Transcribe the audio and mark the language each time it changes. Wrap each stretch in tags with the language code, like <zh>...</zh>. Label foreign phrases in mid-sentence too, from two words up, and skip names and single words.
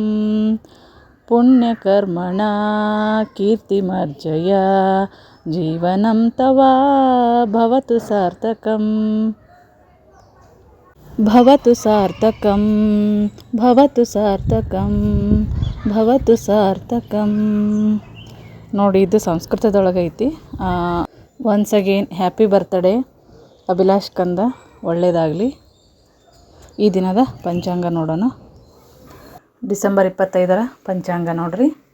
<sa>ಪುಣ್ಯಕರ್ಮಣ ಕೀರ್ತಿಮರ್ಜಯ. ಜೀವನಂ ತವ ಭವತು ಸಾರ್ಥಕಂ. ಭವತು ಸಾರ್ಥಕಂ. ಭವತು ಸಾರ್ಥಕಂ. ಭವತು ಸಾರ್ಥಕಂ.</sa> <kn>ನೋಡಿ, ಇದು ಸಂಸ್ಕೃತದೊಳಗೈತಿ.</kn> <en>once again happy birthday</en> <kn>ಅಭಿಲಾಷ್ ಕಂದ, ಒಳ್ಳೆಯದಾಗಲಿ. ಈ ದಿನದ ಪಂಚಾಂಗ ನೋಡೋಣ. ಡಿಸೆಂಬರ್ 25 ಪಂಚಾಂಗ ನೋಡ್ರಿ.</kn>